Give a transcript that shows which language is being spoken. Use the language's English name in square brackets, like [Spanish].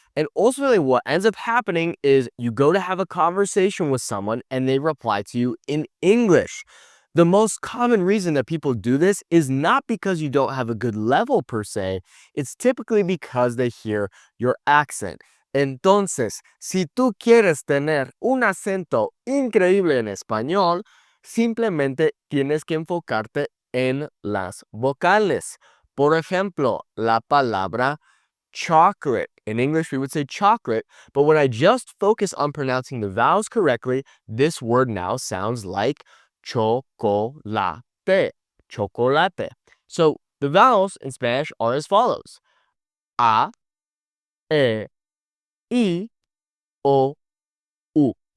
[English] And ultimately, what ends up happening is you go to have a conversation with someone and they reply to you in English. The most common reason that people do this is not because you don't have a good level per se, it's typically because they hear your accent. [Spanish] Entonces, si tú quieres tener un acento increíble en español, simplemente tienes que enfocarte en las vocales. Por ejemplo, la palabra chocolate. [English] In English, we would say chocolate, but when I just focus on pronouncing the vowels correctly, this word now sounds like chocolate. Chocolate. So the vowels in Spanish are as follows: A, E, I, O, U.